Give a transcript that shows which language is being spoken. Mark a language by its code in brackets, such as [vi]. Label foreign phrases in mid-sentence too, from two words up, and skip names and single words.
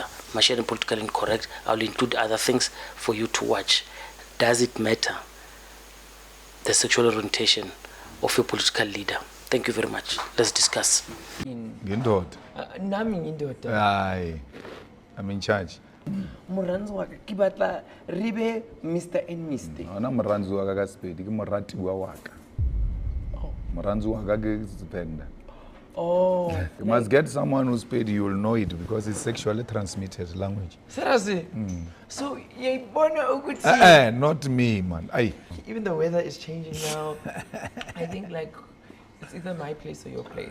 [en] Machine politically incorrect. I'll include other things for you to watch. Does it matter, the sexual orientation of a political leader? Thank you very much. Let's discuss. Aye, I'm in charge. [nso] Moranzi wa ka ke batla re be [en] Mr and Mr. [nso] Ana moranzi wa ka ka Sepedi ke moratiwa wa ka. Moranzi wa ka ke Sependa. [en] Oh. You must get someone who's paid, you will know it because it's sexually transmitted language. Seriously? So, not me, man. Aye. Even the weather is changing now. I think like it's either my place or your place.